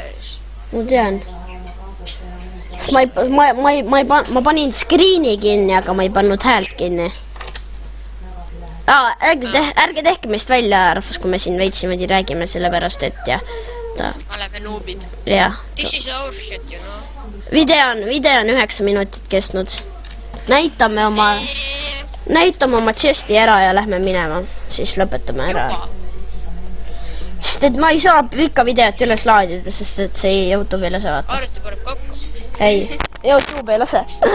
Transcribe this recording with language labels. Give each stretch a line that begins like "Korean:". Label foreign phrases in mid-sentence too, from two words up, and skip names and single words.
Estonian: Ma tean. Ma panin screen'i kinni, aga ma ei pannud häält kinni. Ärge tehke meist välja, rahvas, kui me siin veitsimedi räägime, sellepärast et Oleme noobid. jah.
English: This is our shit, you know.
Estonian: Video on 9 minutit kestnud. Näitame oma chesti ära ja lähme minema. Siis lõpetame ära. Sest et ma ei saa pikka videot üles laadida, sest et see ei YouTube ei lase vaata. Arvuti paneb kokku. Ei, YouTube ei lase.